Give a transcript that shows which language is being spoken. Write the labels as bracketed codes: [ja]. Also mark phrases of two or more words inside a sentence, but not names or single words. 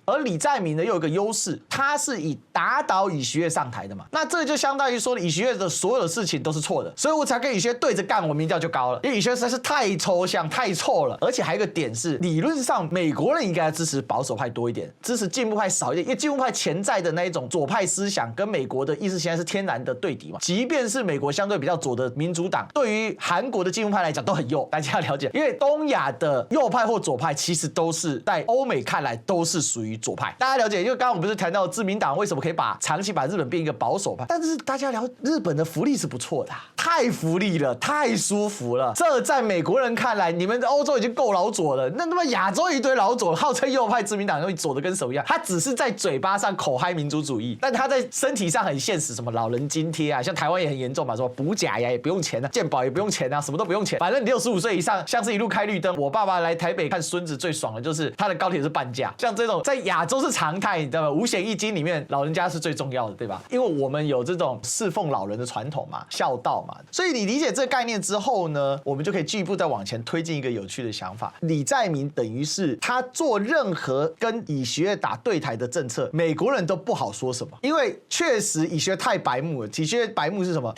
[zh] 而李在明呢又有一個優勢，他是以打倒尹錫悅上台的嘛，那這就相當於說尹錫悅的所有的事情都是錯的，所以我才跟尹錫悅對着幹，我民調就高了。因為尹錫悅實在是太抽象、太臭了，而且還有一個點是，理論上美國人應該要支持保守派多一點，支持進步派少一點，因為進步派潛在的那一種左派思想跟美國的意識形態是天然的對敵嘛。即便是美國相對比較左的民主黨，對於韓國的進步派來講都很右，大家要了解，因為東亞的右派或左派其實都是在歐美看來都是屬於左派，大家了解。因為剛剛我们不是談到自民黨為什麼可以長期把日本變一個保守派，但是大家聊日本的福利是不錯的，太福利了，太舒服了。這在美國人看來，你們歐洲已經夠老左了，那他媽亞洲一堆老左，號稱右派自民黨，左的跟什麼一樣？他只是在嘴巴上口嗨民族主義，但他在身體上很現實，什麼老人津貼啊，像台灣也很嚴重嘛，說補假呀也不用錢啊，健保也不用錢啊，什麼都不用錢，反正你65歲以上，像是一路開綠燈。我爸爸來台北看孫子最爽的就是他的高鐵是半價，像這種在亞洲是常態，你知道嗎？五險一金裡面老人家是最重要的，對吧？因為我們有這種侍奉老人的傳統嘛，孝道嘛，所以你理解這個概念之後呢，我們就可以進一步再往前推進一個有趣的想法。李在明等於是他做任何跟尹錫悅打對台的政策，美國人都不好說什麼，因為確實尹錫悅太白目了。尹錫悅白目是什麼？